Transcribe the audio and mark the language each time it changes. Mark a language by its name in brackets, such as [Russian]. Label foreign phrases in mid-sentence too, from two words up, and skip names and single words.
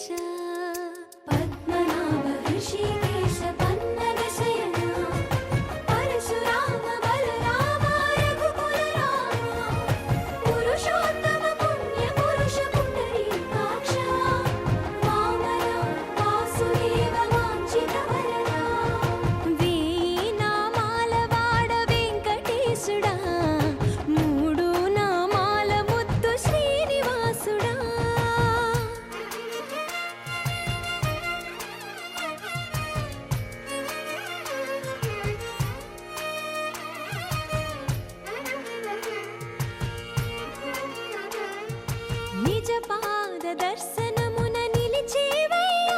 [Sanskrit] पद्मनाभ ऋषिकेश पन्नग शयन परशुराम बलराम रघुकुल राम पुरुषोत्तम पुण्य पुरुष पुंडरीकाक्ष वामन वासुदेव वाञ्छित वरदा [Telugu] वेయి నామాల వాడ వెంకటేశుడా మూడు నామాల ముద్దు శ్రీనివాసుడా నిజ పాద దర్శనమున నిలిచేవయ్యా